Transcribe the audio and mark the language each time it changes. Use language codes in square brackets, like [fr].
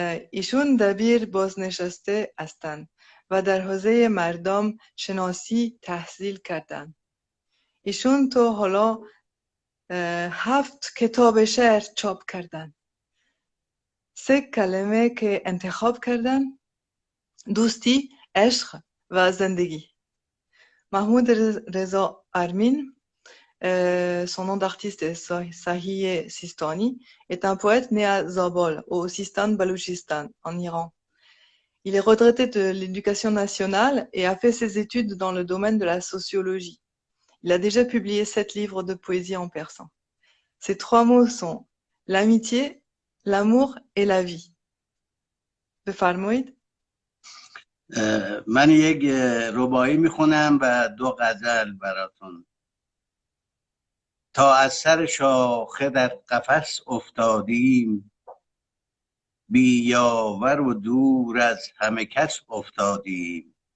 [fa] ایشون دبیر بازنشسته هستند و در حوزه مردم شناسی تحصیل کردند. ایشون تا حالا 7 کتاب شعر چاپ کردند. 3 کلمه که انتخاب کردن: دوستی، عشق و زندگی. [fr] محمود رضا آرمین, son nom d'artiste est Sahih Sistani, est un poète né à Zabol, au Sistan-Baloutchistan, en Iran. Il est retraité de l'éducation nationale et a fait ses études dans le domaine de la sociologie. Il a déjà publié 7 livres de poésie en persan. Ces 3 mots sont l'amitié, l'amour et la vie. [fa] بفرمایید. من یک رباعی میخونم و 2 غزل براتون. تا از سر شاخه در قفس افتادیم، بی یاور و دور از همه کس افتادیم.